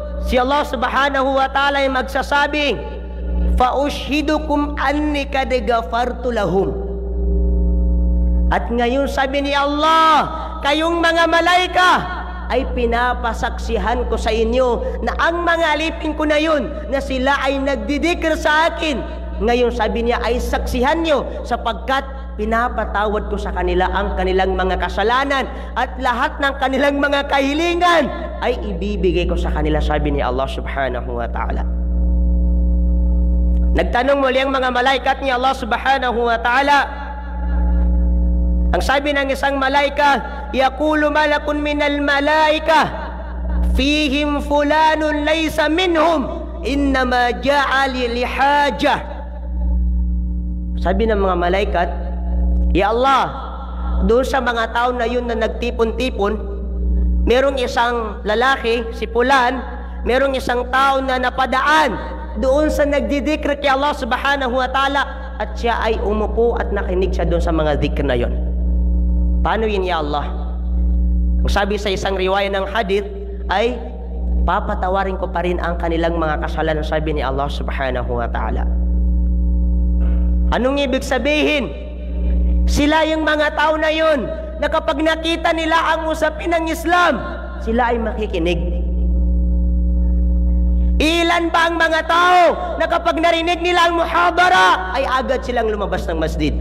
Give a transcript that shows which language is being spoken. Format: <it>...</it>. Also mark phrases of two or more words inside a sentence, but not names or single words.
<tl>si Allah</tl> <ar>سبحانه وتعالى</ar> <tl>ay magsasabing,</tl> <ar>"فأشهدكم أني قد غفرت لهم."</ar> <tl>At ngayon sabi ni Allah, kayong mga malaika ay pinapasaksihan ko sa inyo na ang mga alipin ko na yun, na sila ay nagdidikir sa akin. Ngayon sabi niya ay saksihan nyo, sapagkat pinapatawad ko sa kanila ang kanilang mga kasalanan at lahat ng kanilang mga kahilingan ay ibibigay ko sa kanila, sabi ni Allah</tl> <ar>سبحانه وتعالى.</ar> <tl>Nagtanong muli ang mga malaikat ni Allah</tl> <ar>سبحانه وتعالى.</ar> <tl>Ang sabi ng isang malaika,</tl> <ar>يقول ملك من الملائكة فيهم فلان ليس منهم إنما جاء لحاجة.</ar> <tl>Sabi ng mga malaikat,</tl> <ar>يا الله,</ar> <tl>doon sa mga tao na yun na nagtipon-tipon, merong isang lalaki, si Fulan, merong isang tao na napadaan doon sa nagdidikr kay Allah</tl> <ar>سبحانه وتعالى,</ar> <tl>at siya ay umupo at nakinig siya doon sa mga dhikr na yun. Paano yun,</tl> <ar>يا الله?</ar> <tl>Ang sabi sa isang riwaya ng hadith ay, papatawarin ko pa rin ang kanilang mga kasalanan, sabi ni Allah</tl> <ar>سبحانه وتعالى.</ar> <tl>Anong ibig sabihin? Sila yung mga tao na yun na kapag nakita nila ang usapin ng Islam, sila ay makikinig. Ilan ba ang mga tao na kapag narinig nila ang muhadara ay agad silang lumabas ng masjid?</tl>